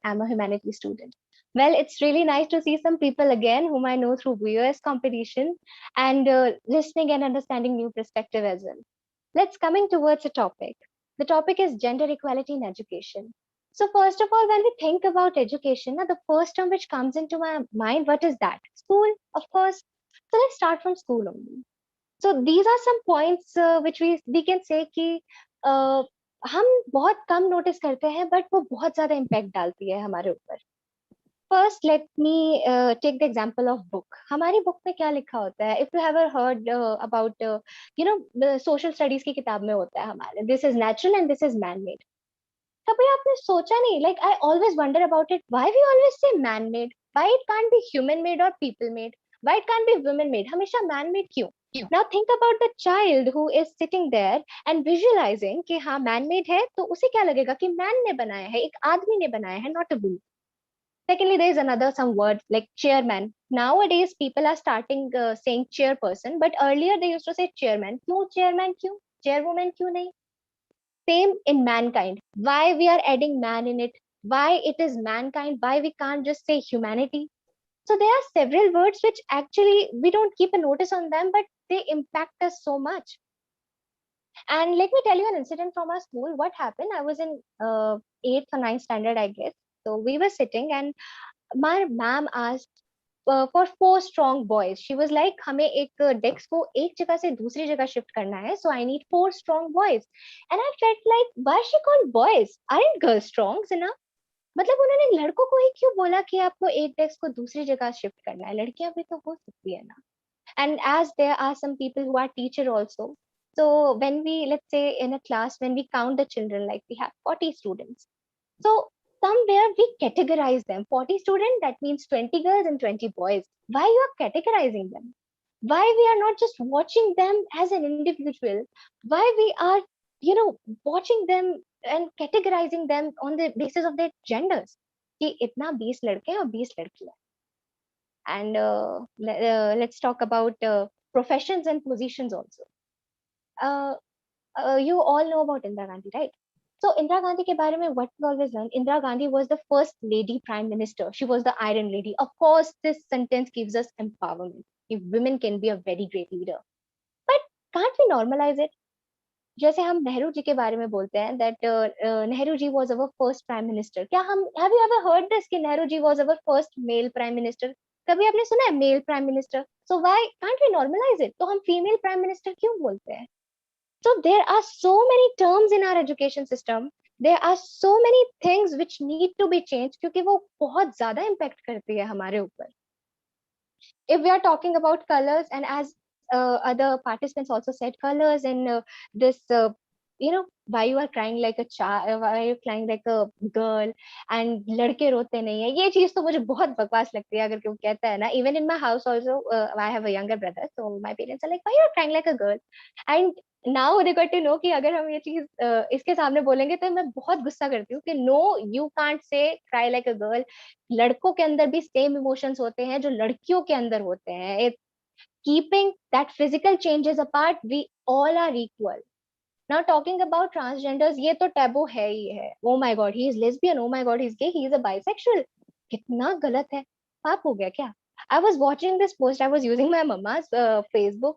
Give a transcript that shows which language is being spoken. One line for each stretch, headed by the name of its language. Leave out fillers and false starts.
English: I'm a humanities student. Well, it's really nice to see some people again whom I know through VOS competition and listening and understanding new perspective as well. Let's coming towards a topic. The topic is gender equality in education. So first of all, when we think about education, now the first term which comes into my mind, what is that? School, of course. So let's start from school only. So these are some points which we can say
Hindi: कि हम बहुत कम notice करते हैं but वो बहुत ज्यादा impact डालती है हमारे ऊपर.
English: First let me take the example of book.
Hindi: हमारी बुक में क्या लिखा होता है?
English: if you have heard about you know
Hindi: social studies की किताब में होता है हमारे
English: This is natural and this is man made.
Hindi: कभी आपने सोचा नहीं,
English: like I always wonder about it, why we always say man made, why it can't be human made और people made, why it can't be women made,
Hindi: हमेशा man made क्यों?
English: Now think about the child who is sitting there and visualizing
Hindi: कि हाँ man made है तो उसे क्या लगेगा कि man ने बनाया है, एक आदमी ने बनाया है,
English: not a woman. Secondly, there is another some word like chairman. Nowadays people are starting saying chairperson, but earlier they used to say chairman.
Hindi: क्यों chairman, क्यों chairwoman, क्यों नहीं?
English: Same in mankind. Why we are adding man in it? Why it is mankind? Why we can't just say humanity? So there are several words which actually we don't keep a notice on them, but they impact us so much. And let me tell you an incident from our school. What happened? I was in 8th or 9th standard, I guess. So we were sitting and my ma'am asked for 4 strong boys. She was like,
Hindi: हमें एक desk को एक जगह से दूसरी जगह shift करना है.
English: So I need 4 strong boys. And I felt like, why she called boys? Aren't girls strong enough?
Hindi: मतलब उन्होंने लड़कों को ही क्यों बोला कि आपको एक डेस्क को दूसरी जगह शिफ्ट करना है? लड़कियां भी तो हो सकती है ना.
English: And as there are some people who are teacher also, so when we, let's say in a class, when we count the children, like we have 40 students, so somewhere we categorize them. 40 students, that means 20 girls and 20 boys. Why you are categorizing them? Why we are not just watching them as an individual? Why we are, you know, watching them and categorizing them on the basis of their genders?
Hindi: कि इतना 20 लड़के हैं और 20 लड़कियां.
English: And let's talk about professions and positions also. You all know about Indira Gandhi, right? So Indira Gandhi
Hindi: ke bare mein
English: what we always learn, Indira Gandhi was the first lady prime minister. She was the Iron Lady. Of course, this sentence gives us empowerment. If women can be a very great leader, but can't we normalize it?
Hindi: जैसे हम नेहरू जी के बारे में बोलते हैं that Nehru ji
English: was our first prime minister.
Hindi: क्या हम
English: have you ever heard this कि Nehru ji was our first male prime minister?
Hindi: कभी आपने सुना है
English: Male prime minister? So why can't we normalise it?
Hindi: तो हम फीमेल प्राइम मिनिस्टर क्यों बोलते हैं?
English: so there are so many terms in our education system, there are so many things which need to be change,
Hindi: क्योंकि वो बहुत ज्यादा impact करती है हमारे ऊपर.
English: If we are talking about colors, and as other participants also said, colors and this you know, why you are crying like a child, why are you crying like a girl, and
Hindi: लड़के रोते नहीं है, ये चीज तो मुझे बहुत बकवास लगती है. अगर कोई कहता है ना,
English: even in my house also, I have a younger brother, so my parents are like, why you are crying like a girl, and now they got to know
Hindi: कि अगर हम ये चीज इसके सामने बोलेंगे तो मैं बहुत गुस्सा करती हूँ कि
English: no, you can't say cry like a girl.
Hindi: लड़कों के अंदर भी सेम इमोशंस होते हैं जो लड़कियों के अंदर होते हैं.
English: Keeping that physical changes apart, we all are equal. Now talking about transgenders,
Hindi: ये तो taboo है ही है.
English: Oh my god, he is lesbian. Oh my god, he's gay. He is a bisexual.
Hindi: कितना गलत है. पाप हो गया क्या?
English: I was watching this post. I was using my mama's Facebook.